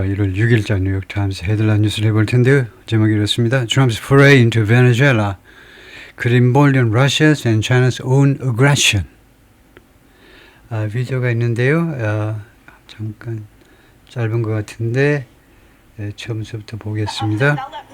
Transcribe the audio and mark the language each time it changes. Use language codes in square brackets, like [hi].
[ko] 1월 6일자 뉴욕타임스 헤드라인 뉴스를 해볼 텐데요. 제목이 이렇습니다. [en] Trump's foray into Venezuela could embolden Russia's and China's own aggression. [ko] 비디오가 있는데요. 잠깐 짧은 것 같은데 처음부터 보겠습니다.